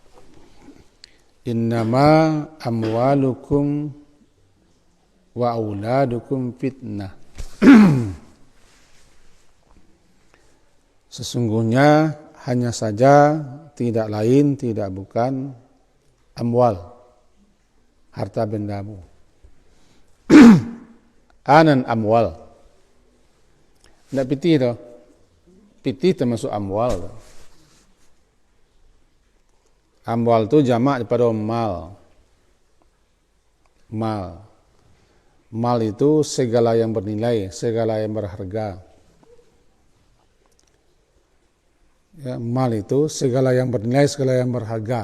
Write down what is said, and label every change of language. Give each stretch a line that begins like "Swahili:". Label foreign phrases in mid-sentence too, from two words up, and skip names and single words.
Arabic: Innama amwalukum wa auladukum fitnah.
Indonesian: Sesungguhnya hanya saja tidak lain, tidak bukan amwal, harta bendamu. Anan amwal. Tidak pitih tu. Pitih termasuk amwal tu. Amwal tu jamak daripada mal. Mal itu segala yang bernilai, segala yang berharga. Ya, mal itu segala yang bernilai, segala yang berharga.